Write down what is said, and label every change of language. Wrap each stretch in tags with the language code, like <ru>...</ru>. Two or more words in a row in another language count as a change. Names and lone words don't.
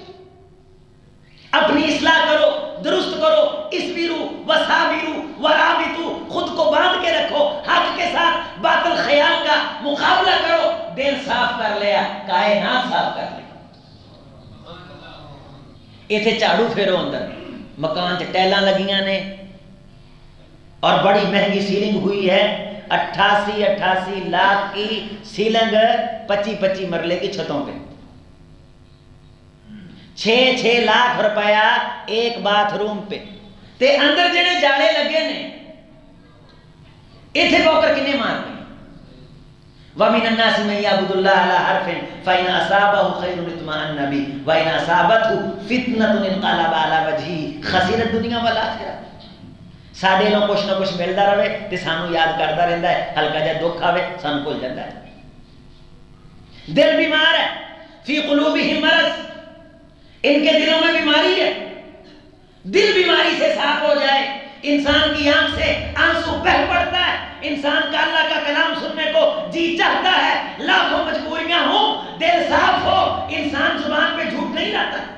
<ur>اپنی اصلاح کرو، درست کرو،</ur> <ar>اسبرو وصابرو ورابطو،</ar> <ur>خود کو باندھ کے رکھو، حق کے ساتھ باطل خیال کا مقابلہ کرو، دل صاف کر لیا کائنات صاف کر لی۔</ur> <pa>ایتھے جھاڑو پھیرو، اندر مکان چ ٹیلاں لگیاں نے اور بڑی مہنگی سیلنگ ہوئی ہے،</pa> <ur>88 لاکھ کی سیلنگ 25 مرلے کی چھتوں پہ، 6 لاکھ روپیہ ایک باتھ روم پہ،</ur> <pa>تے اندر جڑے جاڑے لگے نے ایتھے بوکر کنے مارنے۔</pa> <ar>وَمِنَ النَّاسِ مَن يَعْبُدُ اللَّهَ عَلَى حَرْفٍ فَإِنْ أَصَابَهُ خَيْرٌ اطْمَأَنَّ بِهِ وَإِنْ أَصَابَتْهُ فِتْنَةٌ انقلب عَلَى وَجْهِهِ خَسِرَ الدُّنْيَا وَالْآخِرَةَ۔</ar> <pa>ساڈے نوں کچھ نہ کچھ ملدا رہے تے سانوں یاد کردا رہندا ہے، ہلکا جا دکھ آوے سانوں بھول جاندا ہے۔</pa> <ur>دل بیمار ہے،</ur> <ar>فی قلوبہم مرض،</ar> <ur>ان کے دلوں میں بیماری ہے۔ دل بیماری سے صاف ہو جائے، انسان کی آنکھ سے آنسو بہہ پڑتا ہے، انسان کا اللہ کا کلام سننے کو جی چاہتا ہے، لاکھوں مجبوریاں ہوں، دل صاف ہو، انسان زبان پہ جھوٹ نہیں لاتا۔</ur>